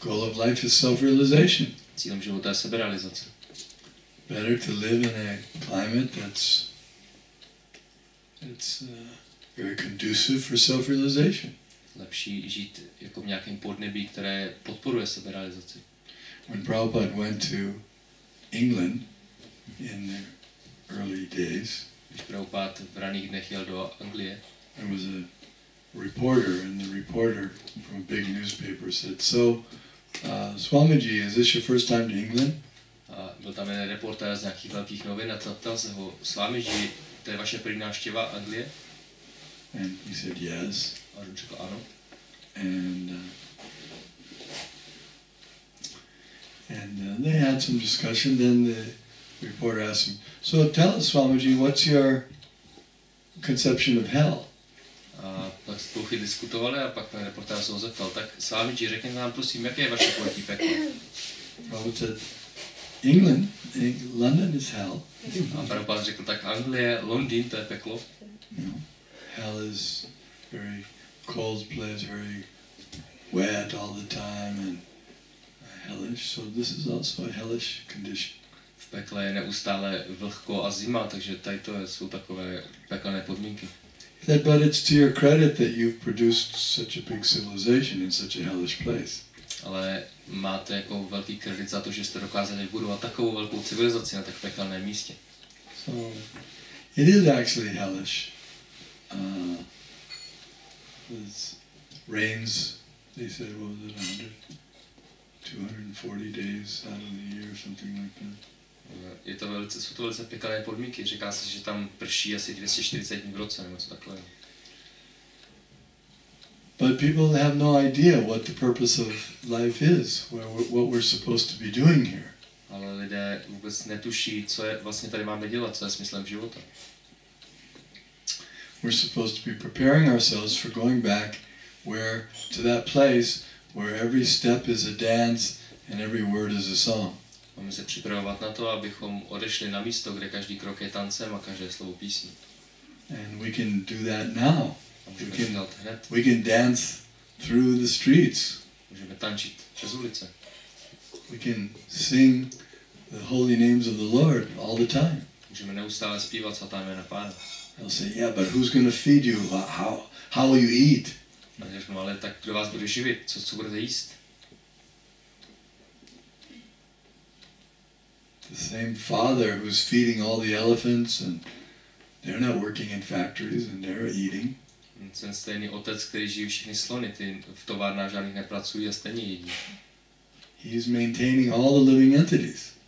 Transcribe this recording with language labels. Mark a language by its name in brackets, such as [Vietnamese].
[English] Goal of life is self-realization. [Czech] Cílem života je seberealizace. [English] Better to live in a climate that's very conducive for self-realization. [Czech] Lepší žít jako v nějakém podnebí, které podporuje seberealizaci. [English] When Prabhupada went to England in the early days, [Czech] Když Prabhupada v raných dnech jel do Anglie, [English] there was a reporter, and the reporter from a big newspaper said, "So, Swamiji, is this your first time to England?" [Czech] a byl tam jeden reportér z nějakých velkých novin a ptal se ho, Swamiji, to je vaše první návštěva Anglie? [English] And he said yes. [Czech] A on řekl ano. [English] And they had some discussion. Then the reporter asked him, "So tell us, Swamiji, what's your conception of hell?" [Czech] A pak spolu diskutovali a pak ten reportér se ho zeptal, tak Swamiji, řekněte nám prosím, jaké je vaše pojetí pekla? [English] Prabhupada said, "England, London is hell." [Czech] A Prabhupada řekl, tak Anglie, Londýn, to je peklo. [English] Hell is very cold place, very wet all the time and hellish. So this is also a hellish condition. [Czech] V pekle je neustále vlhko a zima, takže tady to jsou takové pekelné podmínky. [English] But it's to your credit that you've produced such a big civilization in such a hellish place. [Czech] Ale máte jako velký kredit za to, že jste dokázali budovat takovou velkou civilizaci na tak pekelném místě. [English] So it is actually hellish. It rains, they said, what was it, 240 days out of the year, something like that. [Czech] Jsou to velice pekelné podmínky. Říká se, že tam prší asi 240 dní v roce, nebo co takového. [English] But people have no idea what the purpose of life is, what we're supposed to be doing here. [Czech] Ale lidé vůbec netuší, co je vlastně tady máme dělat, co je smyslem života. [English] We're supposed to be preparing ourselves for going back to that place where every step is a dance and every word is a song. [Czech] Máme se připravovat na to, abychom odešli na místo, kde každý krok je tancem a každé slovo písní. [English] And we can do that now. [Czech] hned. [English] We can dance through the streets. [Czech] Můžeme tančit přes ulice. [English] We can sing the holy names of the Lord all the time. [Czech] Můžeme neustále zpívat svatá jména Pána. [English] They'll say, yeah, but who's going to feed you? How will you eat? [Czech] A řeknu, ale tak kdo vás bude živit? Co budete jíst? [English] The same father who's feeding all the elephants, and they're not working in factories and they're eating. [Czech] Ten stejný otec, který živí všechny slony, ty v továrnách žádných nepracují a stejně jedí. [English] He's maintaining all the living entities.